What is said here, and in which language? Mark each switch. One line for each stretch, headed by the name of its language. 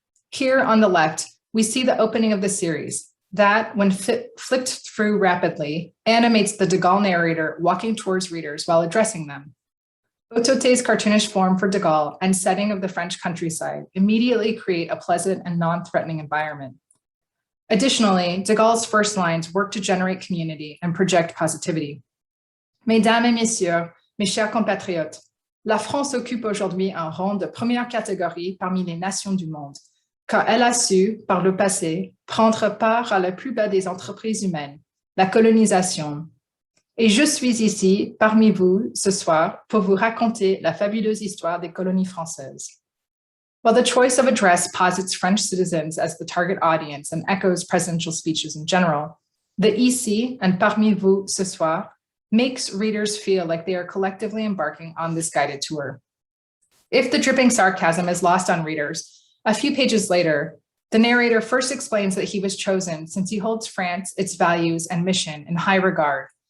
English: Here on the left, we see the opening of the series, that, when flipped through rapidly, animates the de Gaulle narrator walking towards readers while addressing them. Otote's cartoonish form for de Gaulle and setting of the French countryside immediately create a pleasant and non-threatening environment. Additionally, de Gaulle's first lines work to generate community and project positivity.
French: Mesdames et messieurs, mes chers compatriotes, la France occupe aujourd'hui un rang de première catégorie parmi les nations du monde, car elle a su, par le passé, prendre part à la plus belle des entreprises humaines, la colonisation. Et je suis ici, parmi vous, ce soir, pour vous raconter la fabuleuse histoire des colonies françaises.
English: While the choice of address posits French citizens as the target audience and echoes presidential speeches in general, the ici and
French: parmi vous ce soir
English: makes readers feel like they are collectively embarking on this guided tour. If the dripping sarcasm is lost on readers, a few pages later, the narrator first explains that he was chosen since he holds France, its values, and mission in high regard.